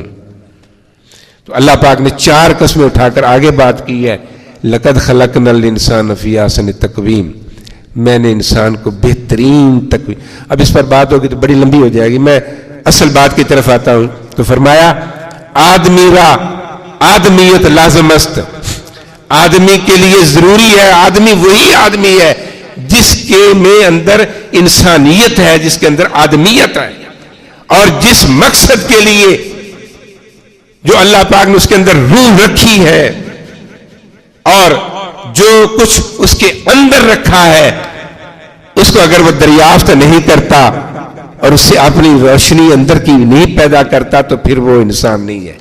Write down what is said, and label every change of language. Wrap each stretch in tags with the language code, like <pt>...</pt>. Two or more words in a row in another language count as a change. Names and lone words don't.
<ur>تو اللہ پاک نے 4 قسمیں اٹھا کر آگے بات کی ہے،</ur> <ar>لقد خلقنا الانسان فی احسن تقویم،</ar> <ur>میں نے انسان کو بہترین تقویم۔ اب اس پر بات ہوگی تو بڑی لمبی ہو جائے گی، میں اصل بات کی طرف آتا ہوں۔ تو فرمایا</ur> <fa>آدمی را آدمیت لازم است،</fa> <ur>آدمی کے لیے ضروری ہے. آدمی وہی آدمی ہے جس کے میں اندر انسانیت ہے, جس کے اندر آدمیت ہے, اور جس مقصد کے لیے جو اللہ پاک نے اس کے اندر روح رکھی ہے اور جو کچھ اس کے اندر رکھا ہے اس کو اگر وہ دریافت نہیں کرتا اور اس سے اپنی روشنی اندر کی نہیں پیدا کرتا تو پھر وہ انسان نہیں ہے.</ur>